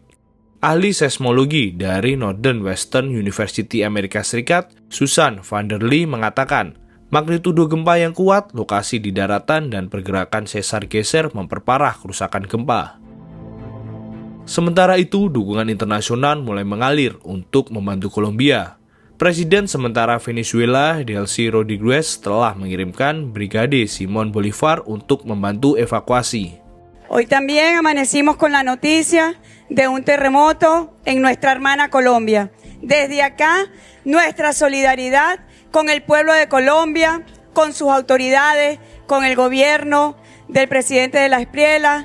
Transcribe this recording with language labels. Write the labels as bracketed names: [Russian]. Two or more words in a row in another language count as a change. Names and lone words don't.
[Indonesian] Ahli seismologi dari Northern Western University Amerika Serikat, Susan van der Lee mengatakan, magnitudo gempa yang kuat, lokasi di daratan, dan pergerakan sesar-geser memperparah kerusakan gempa. Sementara itu, dukungan internasional mulai mengalir untuk membantu Kolombia. Presiden sementara Venezuela, Delcy Rodríguez, telah mengirimkan Brigade Simón Bolívar untuk membantu evakuasi. [Spanish] Hoy también amanecimos con la noticia de un terremoto en nuestra hermana Colombia. Desde acá, nuestra solidaridad con el pueblo de Colombia, con sus autoridades, con el gobierno del presidente de la Espriella.